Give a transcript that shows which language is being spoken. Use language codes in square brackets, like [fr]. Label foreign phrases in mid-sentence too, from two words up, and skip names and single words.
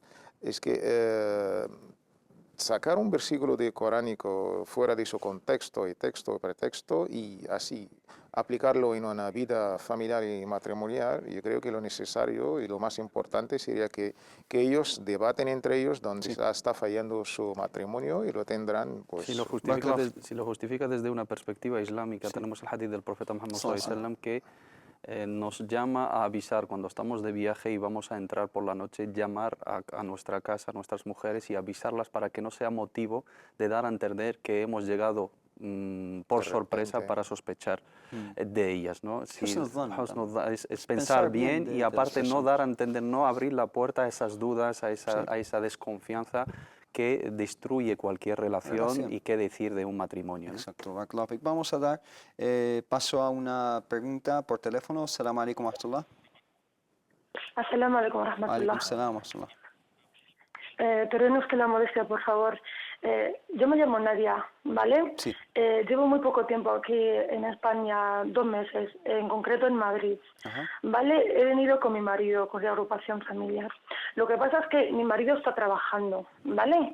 [es] Es que sacar un versículo coránico fuera de su contexto y texto y pretexto y así aplicarlo en una vida familiar y matrimonial, yo creo que lo necesario y lo más importante sería que ellos debaten entre ellos donde está fallando su matrimonio y lo tendrán pues... Si lo justifica desde una perspectiva islámica, tenemos el hadith del profeta Muhammad [ar] صلى الله عليه وسلم [es] que nos llama a avisar cuando estamos de viaje y vamos a entrar por la noche, llamar a nuestra casa, a nuestras mujeres y avisarlas para que no sea motivo de dar a entender que hemos llegado por sorpresa para sospechar de ellas, ¿no? Es pensar bien y aparte no dar a entender, no abrir la puerta a esas dudas, a esa desconfianza que destruye cualquier relación y qué decir de un matrimonio, ¿no? Exacto. Vamos a dar paso a una pregunta por teléfono. [ar] السلام عليكم ورحمة الله. السلام عليكم ورحمة الله. عليكم السلام ورحمة الله. [es] Perdón que la modestia, por favor. Yo me llamo Nadia, ¿vale? Sí. Llevo muy poco tiempo aquí en España, 2 meses, en concreto en Madrid. ¿Vale? He venido con mi marido, con la agrupación familiar. Lo que pasa es que mi marido está trabajando, ¿vale?